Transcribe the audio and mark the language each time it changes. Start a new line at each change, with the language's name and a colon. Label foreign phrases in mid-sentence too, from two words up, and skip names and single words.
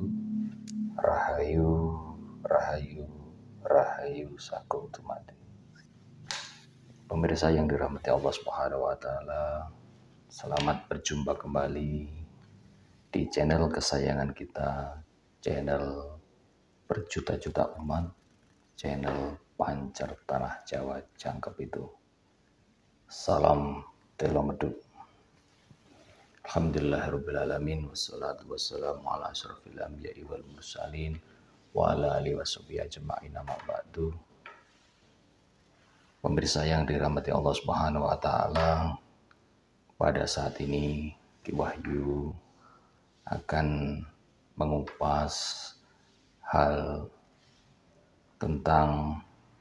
Javanese: Rahayu, rahayu, rahayu sakum tumati.
Indonesian: Pemirsa yang dirahmati
Arabic: الله سبحانه وتعالى,
Indonesian: selamat berjumpa kembali di channel kesayangan kita, channel berjuta-juta umat, channel Pancer Tanah Jawa Jangkep itu. Salam Telomeduk.
Arabic: الحمد لله رب العالمين والصلاة والسلام على أشرف الأنبياء والمرسلين وعلى آله وصحبه أجمعين أما بعد.
Indonesian: Pemirsa yang dirahmati
Arabic: الله سبحانه وتعالى,
Indonesian: pada saat ini Ki Wahyu akan mengupas hal tentang